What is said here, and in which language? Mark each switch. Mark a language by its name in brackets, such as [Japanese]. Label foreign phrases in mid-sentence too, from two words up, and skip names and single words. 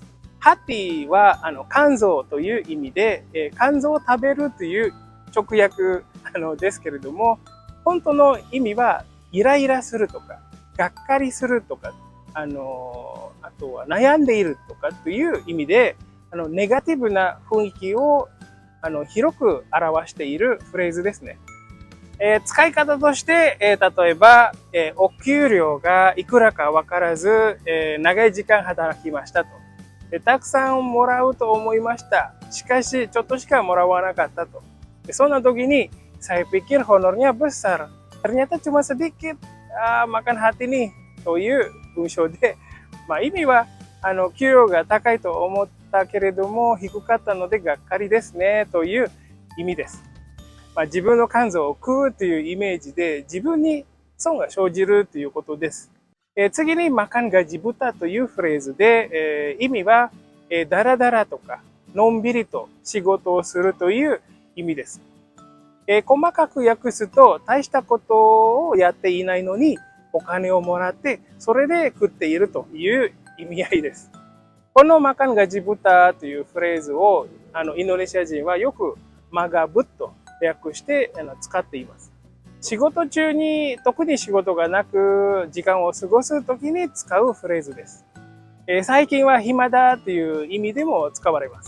[Japanese] ハティは肝臓という意味で、肝臓を食べるという直訳ですけれども、本当の意味はイライラするとか、がっかりするとか、あとは悩んでいるとかという意味で、ネガティブな雰囲気を広く表しているフレーズですね。使い方として、例えば、お給料がいくらか分からず、長い時間働きましたと。たくさんもらうと思いました。しかし、ちょっとしかもらわなかったと. [Indonesian] So na gini, saya pikir honornya besar. Ternyata cuma sedikit. Makan hati nih. [Japanese] という文章で、意味は、給与が高いと思ったけれども、低かったのでがっかりですね。という意味です。自分の肝臓を食うというイメージで、自分に損が生じるということです。次に、 [Indonesian] makan gaji buta [Japanese] というフレーズで、意味は、だらだらとか、のんびりと仕事をするという意味です。細かく訳すと、大したことをやっていないのに、お金をもらって、それで食っているという意味合いです。この [Indonesian] makan gaji buta [Japanese] というフレーズを、インドネシア人はよくマガブッと訳して使っています。仕事中に特に仕事がなく時間を過ごすときに使うフレーズです。最近は暇だという意味でも使われます。